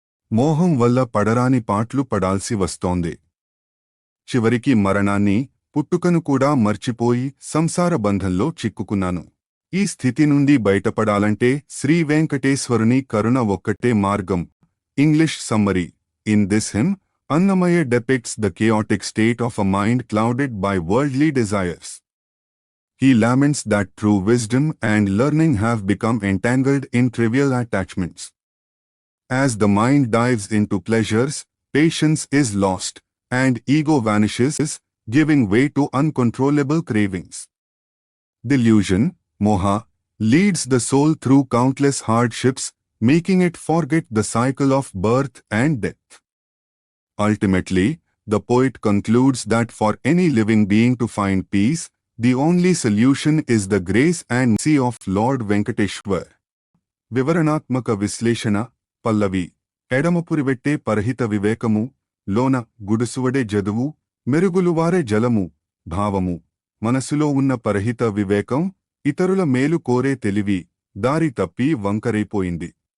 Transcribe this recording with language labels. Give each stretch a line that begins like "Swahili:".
Telugu: మోహం వల్ల పడరాని పాట్లు పడాల్సి వస్తోంది. చివరికి మరణాన్ని, పుట్టుకను కూడా మర్చిపోయి సంసార బంధంలో చిక్కుకున్నాను. ఈ స్థితి నుండి బయటపడాలంటే శ్రీ వెంకటేశ్వరుని కరుణ ఒక్కటే మార్గం.
English: English summary: in this hymn, Annamaya depicts the chaotic state of a mind clouded by worldly desires. He laments that true wisdom and learning have become entangled in trivial attachments. As the mind dives into pleasures, patience is lost, and ego vanishes, giving way to uncontrollable cravings. Delusion, moha, leads the soul through countless hardships, making it forget the cycle of birth and death. Ultimately, the poet concludes that for any living being to find peace, the only solution is the grace and mercy of Lord Venkateshwar.
Telugu: వివరణాత్మక విశ్లేషణ. పల్లవి: ఎడమపురివెట్టే పరహిత వివేకము, లోన గుడుసువడే జదువు, మెరుగులువారే జలము. భావము: మనసులో ఉన్న పరహిత వివేకం, ఇతరుల మేలు కోరే తెలివి, దారి తప్పి వంకరైపోయింది.